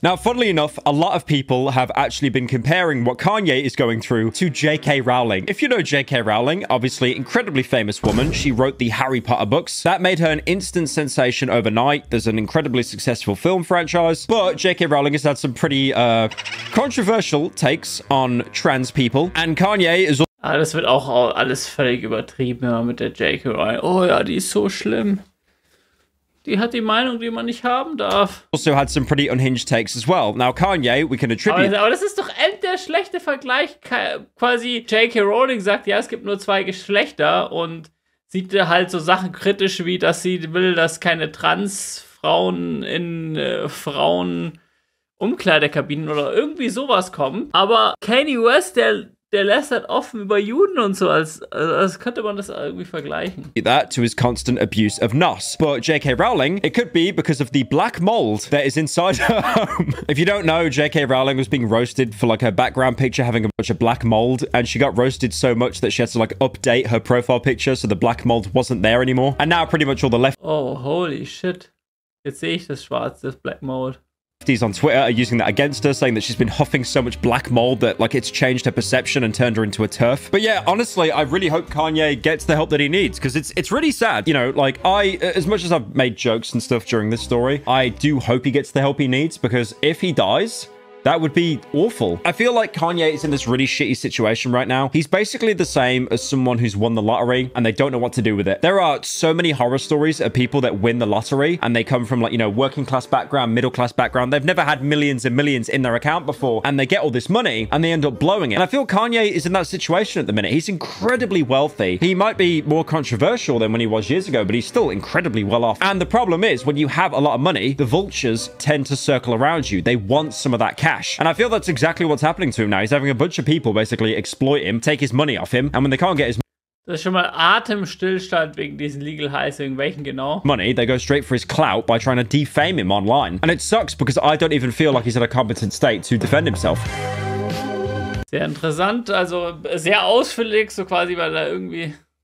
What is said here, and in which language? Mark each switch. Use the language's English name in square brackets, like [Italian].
[English] Now, funnily enough, a lot of people have actually been comparing what Kanye is going through to J.K. Rowling. If you know J.K. Rowling, obviously incredibly famous woman. She wrote the Harry Potter books. That made her an instant sensation overnight. There's an incredibly successful film franchise, but J.K. Rowling has had some pretty controversial takes on trans people. And Kanye is [German] das wird auch alles völlig übertrieben, immer mit der J.K. Rowling. Oh ja, die ist so schlimm. Die hat die Meinung, die man nicht haben darf. [English] Also had some pretty unhinged takes as well. Now, Kanye, we can attribute... [German] Aber das ist doch der schlechte Vergleich. Quasi J.K. Rowling sagt, ja, es gibt nur 2 Geschlechter und sieht halt so Sachen kritisch, wie dass sie will, dass keine Transfrauen in Frauen-Umkleidekabinen oder irgendwie sowas kommen. Aber Kanye West, der lässt halt offen über Juden und so, als könnte man das irgendwie vergleichen. [English] That to his constant abuse of NOS. But J.K. Rowling, it could be because of the black mold that is inside her home. If you don't know, J.K. Rowling was being roasted for like her background picture having a bunch of black mold, and she got roasted so much that she had to like update her profile picture so the black mold wasn't there anymore. And now pretty much all the left... Oh, holy shit. [German] Jetzt sehe ich das Schwarz, das Black Mold. [English] Lefties on Twitter are using that against her, saying that she's been huffing so much black mold that, like, it's changed her perception and turned her into a turf. But yeah, honestly, I really hope Kanye gets the help that he needs, because it's really sad. You know, like, as much as I've made jokes and stuff during this story, I do hope he gets the help he needs, because if he dies, that would be awful. I feel like Kanye is in this really shitty situation right now. He's basically the same as someone who's won the lottery and they don't know what to do with it. There are so many horror stories of people that win the lottery and they come from, like, you know, working class background, middle class background. They've never had millions and millions in their account before and they get all this money and they end up blowing it. And I feel Kanye is in that situation at the minute. He's incredibly wealthy. He might be more controversial than when he was years ago, but he's still incredibly well off. And the problem is, when you have a lot of money, the vultures tend to circle around you. They want some of that cash. And I feel that's exactly what's happening to him now. He's having a bunch of people basically exploit him, take his money off him, and when they can't get his [German] Das ist schon mal Atemstillstand wegen diesen Legal Highs, wegen welchen genau? [English] money, they go straight for his clout by trying to defame him online. And it sucks because I don't even feel like he's in a competent state to defend himself. [German] Sehr interessant, also sehr ausführlich, so quasi, weil er irgendwie...